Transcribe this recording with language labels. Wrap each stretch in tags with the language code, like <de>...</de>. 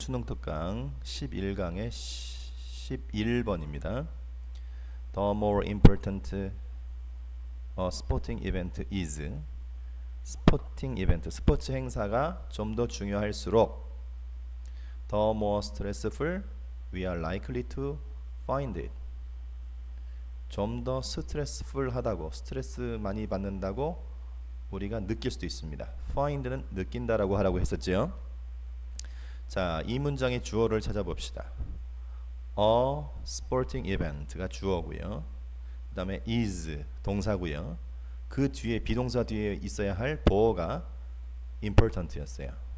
<ko>수능 특강 11강의 11번입니다.</ko> <en>The more important sporting event is.</en> <ko>스포팅 이벤트, 스포츠 행사가 좀 더 중요할수록</ko> <en>the more stressful we are likely to find it.</en> <ko>좀 더 스트레스풀하다고, 스트레스 많이 받는다고 우리가 느낄 수도 있습니다. find는 느낀다라고 하라고 했었죠. 자, 이 문장의 주어를 찾아봅시다. A sporting event가 주어고요. 그 다음에 is 동사고요. 그 뒤에 비동사 뒤에 있어야 할 보어가 important였어요.</ko>